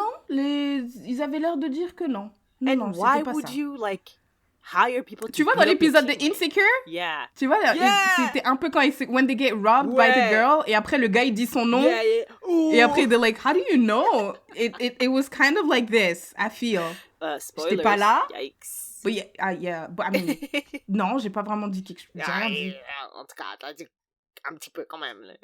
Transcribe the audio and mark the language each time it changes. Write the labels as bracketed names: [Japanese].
[French] Ils avaient l'air de dire que non. [English] And why would you hire people to [French] Tu vois dans l'épisode de Insecure? [English] Yeah. [French] Tu vois, c'était un peu quand [English] when they get robbed by the girl [French] et après le gars il dit son nom et après [English] they're like, how do you know? It was kind of like this, I feel. Spoilers. [French] J'étais pas là. [English] Yikes. But yeah, but I mean, [French] non, j'ai pas vraiment dit quelque chose. J'ai rien dit. En tout cas, t'as dit un petit peu quand même. Là.